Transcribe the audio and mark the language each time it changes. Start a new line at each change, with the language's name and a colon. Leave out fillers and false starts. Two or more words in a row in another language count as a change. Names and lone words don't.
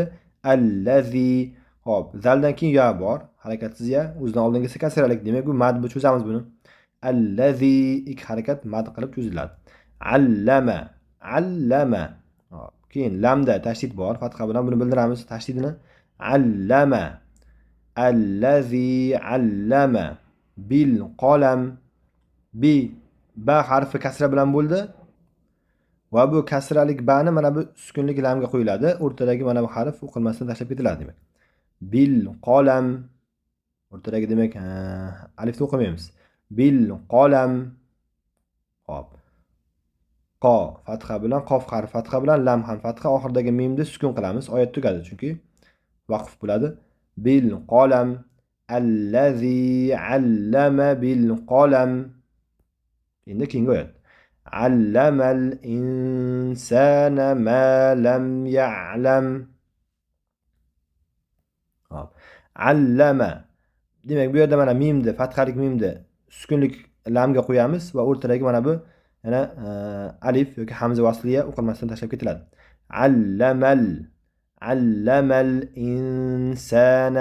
Arabic: Allazi.
Uzbek: Hop, zaldan keyin ya bor, harakatsiz ya. O'zidan oldingisi kasralik. Demak, bu mad bu, cho'zamiz buni. Allazi ikki harakat mad qilib cho'ziladi.
Arabic: علّم. علّم.
Uzbek: Hop, keyin lamda tashdid bor, fatha bilan buni bildiramiz tashdidini.
Arabic: Allama. الذي علّم بالقلم.
Uzbek: Bi ba harfi kasra bilan bo'ldi. Va bu kasralik ba'ni mana bu sukunlik lamga qo'yiladi. O'rtadagi mana bu harf o'qilmasdan tashlab ketiladi demak.
Arabic: بالقلم.
Uzbek: O'rtadagi demak alifni o'qimaymiz.
Arabic: بالقلم. Hop.
Uzbek: Q fatha bilan, qof harfi fatha bilan, lam ham fatha, oxiridagi mimni sukun qilamiz. Oyat tugadi chunki vaqf bo'ladi.
Arabic: بالقلم. الذي علّم بالقلم.
Uzbek: Endi keyingi oyat.
Arabic: علّم الإنسان ما لم يعلم.
Uzbek: Hop. Allama. Demak, bu yerda mana mimni, fathalik mimni sukunlik lamga qo'yamiz va o'rtadagi mana bu yana alif yoki hamza vasliya o'qilmasdan tashlab ketiladi.
Arabic: علّم الإنسان.